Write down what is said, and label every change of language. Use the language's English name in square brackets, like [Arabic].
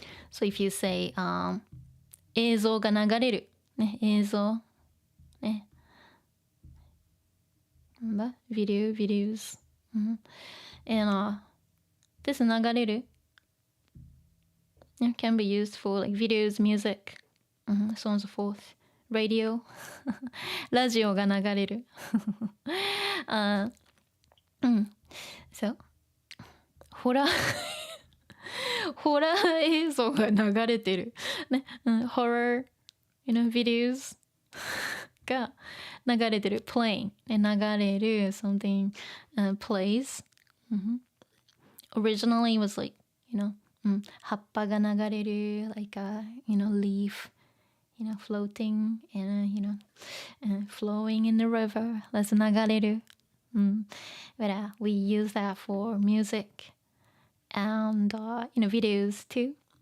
[English] so if you say [Japanese] 映像が流れるね映像ね [English] videos and this 流れる can be used for like videos, music, so on and so forth. [Japanese] Radio ラジオが流れるso ホラー映像が流れてるね、horror [English] videos が流れてる playing で流れる something plays、originally it was like [Japanese] 葉っぱが流れる [English] like a leaf floating and flowing in the river that's 流れる、but we use that for music and videos too、